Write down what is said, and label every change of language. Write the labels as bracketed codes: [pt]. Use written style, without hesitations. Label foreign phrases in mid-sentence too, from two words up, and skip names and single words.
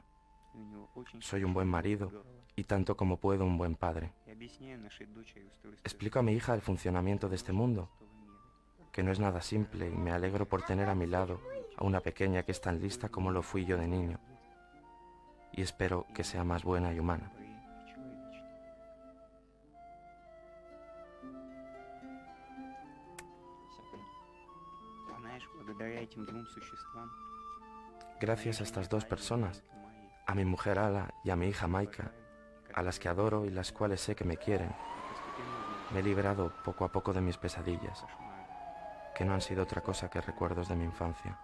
[es] Soy un buen marido y tanto como puedo un buen padre. Explico a mi hija el funcionamiento de este mundo, que no es nada simple, y me alegro por tener a mi lado a una pequeña que es tan lista como lo fui yo de niño. Y espero que sea más buena y humana. [ru] Знаешь, благодаря этим двум существам [es] Gracias a estas dos personas, a mi mujer Ala y a mi hija Maika, a las que adoro y las cuales sé que me quieren, me he librado poco a poco de mis pesadillas, que no han sido otra cosa que recuerdos de mi infancia.